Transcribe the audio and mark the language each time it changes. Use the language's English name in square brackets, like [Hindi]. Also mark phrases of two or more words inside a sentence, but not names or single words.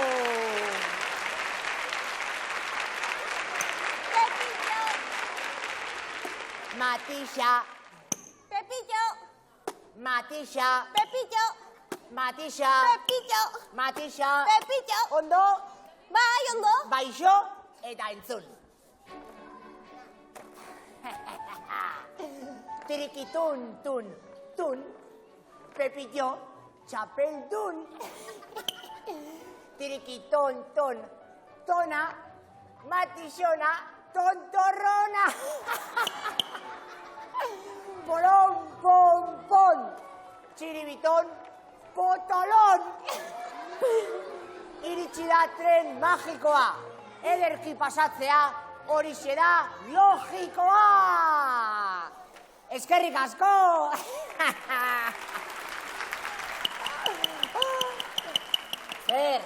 [Basque] Pepillo! Matisa! Pepillo! Matisa! Pepillo! Matisa! Pepillo! Matisa! Pepillo! Ondo? Bai, ondo? Baixo eta entzun. Tirikitun, tun, tun. Pepillo, txapeldun. Tirikiton, ton, tona. Matixona, tontorrona. Polon, pon, pon. Txiribiton, potolon. Iritsi da tren magikoa. Ederki pasatzea, horixe da logikoa. Eskerrik asko! Zer?